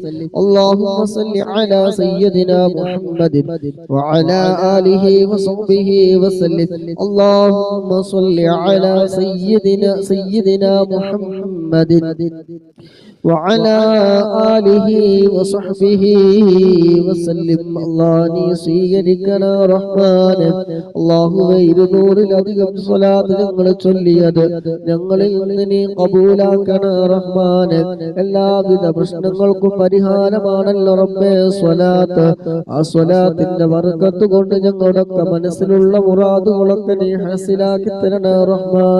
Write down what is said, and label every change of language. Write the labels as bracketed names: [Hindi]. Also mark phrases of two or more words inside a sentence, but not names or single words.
[Arabic] اللهم صل على سيدنا محمد وعلى آله وصحبه وسلم. اللهم صل على سيدنا محمد وعلى آله وصحبه وسلم. [Malayalam] الله നീ സ്വീകരിക്കണ റഹ്മാൻ. അല്ലാഹുവേ 200-ലധികം സ്വലാത്ത് ഞങ്ങൾ ചൊല്ലിയത് ഞങ്ങളിൽ നിന്ന് നീ കബൂലാക്കണ റഹ്മാൻ. എല്ലാവിധ പ്രശ്നങ്ങൾക്കും പരിഹാരമാണല്ലോ റബ്ബേ സ്വലാത്ത്. ആ സ്വലാത്തിന്റെ ബർക്കത്ത് കൊണ്ട് ഞങ്ങളുടെ മനസ്സിലുള്ള മുറാദുകളൊക്കെ നീ ഹസിലാക്കി തരണ റഹ്മാൻ.